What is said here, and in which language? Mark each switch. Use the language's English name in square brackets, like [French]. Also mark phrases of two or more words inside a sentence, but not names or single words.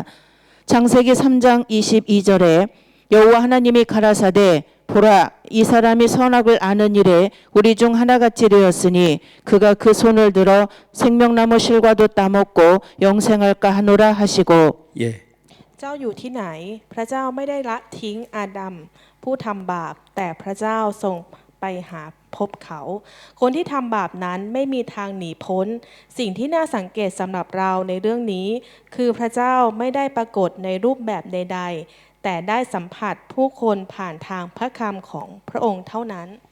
[Korean] 창세기 3장 22절에 여호와 하나님이 가라사대 보라 이 사람이 선악을 아는 일에 우리 중 하나같이 되었으니 그가 그 손을 들어 생명나무 실과도 따먹고 영생할까 하노라 하시고 예. [Thai] เจ้าอยู่ที่ไหน พระเจ้าไม่ได้ละทิ้งอาดัมผู้ทำบาป แต่พระเจ้าทรงไปหาพบเขา คนที่ทำบาปนั้นไม่มีทางหนีพ้น สิ่งที่น่าสังเกตสำหรับเราในเรื่องนี้ คือพระเจ้าไม่ได้ปรากฏในรูปแบบใดๆ แต่ได้สัมผัสผู้คนผ่านทางพระคำของพระองค์เท่านั้น